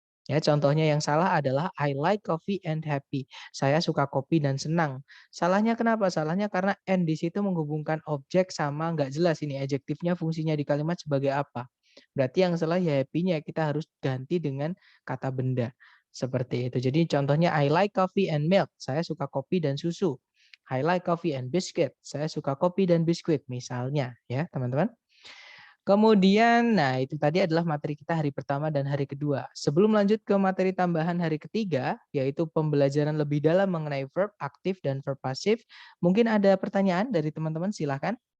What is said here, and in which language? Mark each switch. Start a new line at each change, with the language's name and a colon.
Indonesian: Ya, contohnya yang salah adalah
English: I like coffee and happy.
Indonesian: Saya suka kopi dan senang. Salahnya kenapa? Salahnya karena and di situ menghubungkan objek sama nggak jelas ini adjektifnya fungsinya di kalimat sebagai apa. Berarti yang salah ya happy-nya kita harus ganti dengan kata benda. Seperti itu. Jadi contohnya
English: I like coffee and milk.
Indonesian: Saya suka kopi dan susu.
English: I like coffee and biscuit.
Indonesian: Saya suka kopi dan biskuit misalnya ya, teman-teman. Kemudian, nah itu tadi adalah materi kita hari pertama dan hari kedua. Sebelum lanjut ke materi tambahan hari ketiga, yaitu pembelajaran lebih dalam mengenai verb aktif dan verb pasif, mungkin ada pertanyaan dari teman-teman, silahkan.